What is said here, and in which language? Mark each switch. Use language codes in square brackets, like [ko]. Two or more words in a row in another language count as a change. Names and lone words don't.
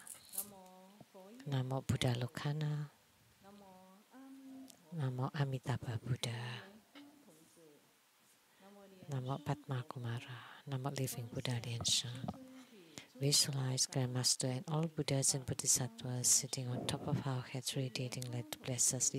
[sa] Namo Buddha Lokana. Namo Amitabha Buddha. Namo Padma Kumara. [en] Namo Living Buddha Lien Sung. Visualize Grandmaster and all Buddhas and Bodhisattvas sitting on top of our heads, radiating light to bless us.